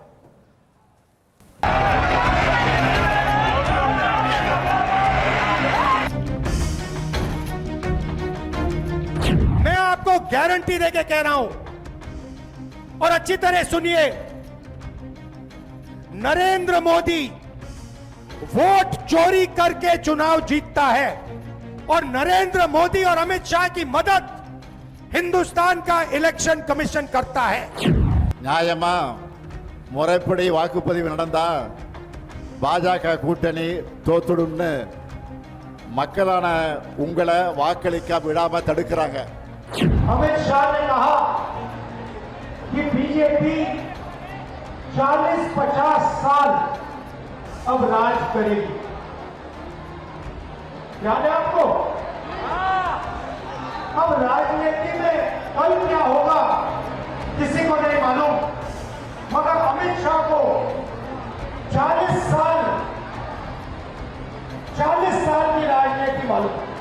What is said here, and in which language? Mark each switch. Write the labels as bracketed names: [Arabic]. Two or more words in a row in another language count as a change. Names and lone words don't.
[Hindi] मैं आपको गारंटी देके कह रहा हूं और अच्छी तरह सुनिए, नरेंद्र मोदी वोट चोरी करके चुनाव जीतता है और नरेंद्र मोदी और अमित शाह की मदद हिंदुस्तान का [English] election commission [Hindi] करता है। [Tamil] நியாயமா முறைப்படி வாக்குப்பதிவு நடந்தா பாஜக கூட்டணி தோத்துடும்னு மக்களான உங்களை வாக்களிக்க விடாம தடுக்கிறாங்க। [Hindi] अमित शाह ने कहा कि बीजेपी 40-50 साल अब राज करेगी। याद है आपको? अब राजनीति में कल क्या होगा किसी को नहीं मालूम, मगर अमित शाह को 40 साल की राजनीति मालूम।